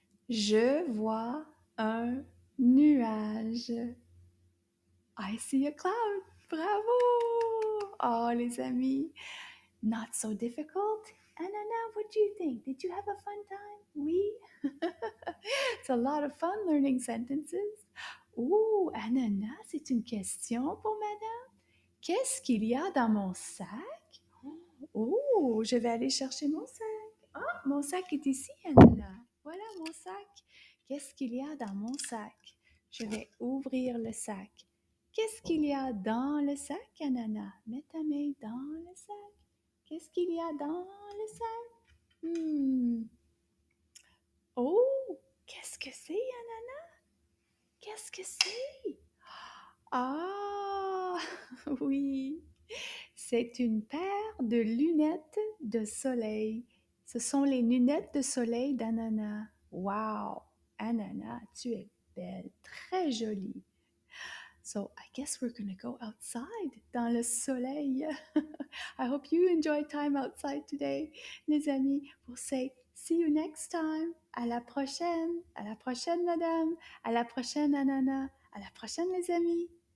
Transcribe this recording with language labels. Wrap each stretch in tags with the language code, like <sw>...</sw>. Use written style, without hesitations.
<fr>Je vois un nuage.</fr> <en>I see a cloud. Bravo!</en> <fr>Oh, les amis.</fr> <en>Not so difficult. Anana, what do you think? Did you have a fun time? Oui? It's a lot of fun learning sentences.</en> <fr>Ouh, Anana, c'est une question pour madame. Qu'est-ce qu'il y a dans mon sac? Oh, je vais aller chercher mon sac. Ah, mon sac est ici, Anna. Voilà mon sac. Qu'est-ce qu'il y a dans mon sac? Je vais ouvrir le sac. Qu'est-ce qu'il y a dans le sac, Anana? Mets ta main dans le sac. Qu'est-ce qu'il y a dans le sac? Hmm. Oh, qu'est-ce que c'est, Anna? Qu'est-ce que c'est? Ah, oui, c'est une paire de lunettes de soleil. Ce sont les lunettes de soleil d'Anana. Wow, Anana, tu es belle, très jolie.</fr> <en>So I guess we're gonna go outside</en> <fr>dans le soleil.</fr> <en>I hope you enjoy time outside today, les amis. Pour say see you next time.</en> <fr>À la prochaine. À la prochaine, madame. À la prochaine, Anana. À la prochaine, les amis.</fr>